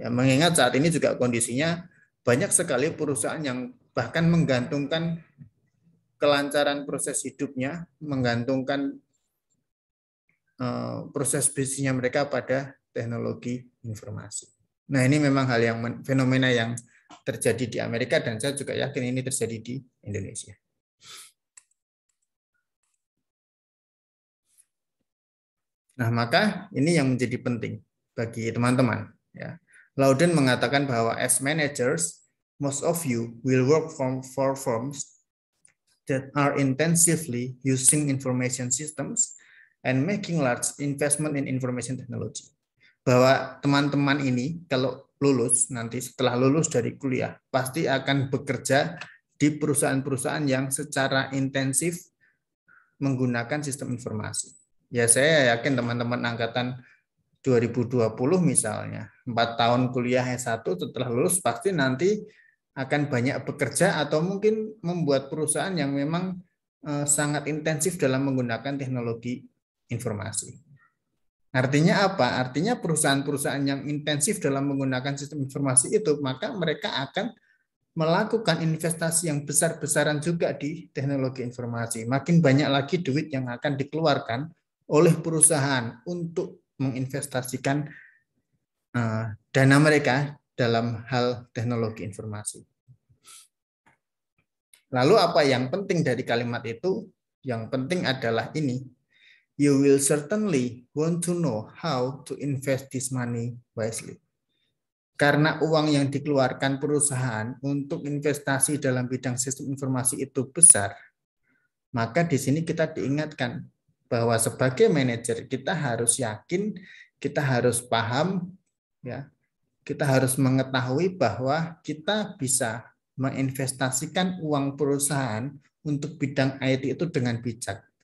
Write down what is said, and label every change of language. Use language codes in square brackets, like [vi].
[id] Ya, mengingat saat ini juga kondisinya banyak sekali perusahaan yang bahkan menggantungkan kelancaran proses hidupnya, menggantungkan proses bisnisnya mereka pada teknologi informasi. Nah, ini memang hal yang fenomena yang terjadi di Amerika dan saya juga yakin ini terjadi di Indonesia. Nah, maka ini yang menjadi penting bagi teman-teman. Ya. Louden mengatakan bahwa [en] as managers, most of you will work for firms that are intensively using information systems and making large investment in information technology. [id] Bahwa teman-teman ini kalau lulus, nanti setelah lulus dari kuliah, pasti akan bekerja di perusahaan-perusahaan yang secara intensif menggunakan sistem informasi. Ya, saya yakin teman-teman angkatan 2020 misalnya, 4 tahun kuliah S1 setelah lulus pasti nanti akan banyak bekerja atau mungkin membuat perusahaan yang memang sangat intensif dalam menggunakan teknologi informasi. Artinya apa? Artinya perusahaan-perusahaan yang intensif dalam menggunakan sistem informasi itu, maka mereka akan melakukan investasi yang besar-besaran juga di teknologi informasi. Makin banyak lagi duit yang akan dikeluarkan oleh perusahaan untuk menginvestasikan dana mereka dalam hal teknologi informasi. Lalu apa yang penting dari kalimat itu? Yang penting adalah ini. [en] You will certainly want to know how to invest this money wisely. [id] Karena uang yang dikeluarkan perusahaan untuk investasi dalam bidang sistem informasi itu besar, maka di sini kita diingatkan bahwa sebagai manajer kita harus yakin, kita harus paham, ya, kita harus mengetahui bahwa kita bisa menginvestasikan uang perusahaan untuk bidang IT itu dengan bijak.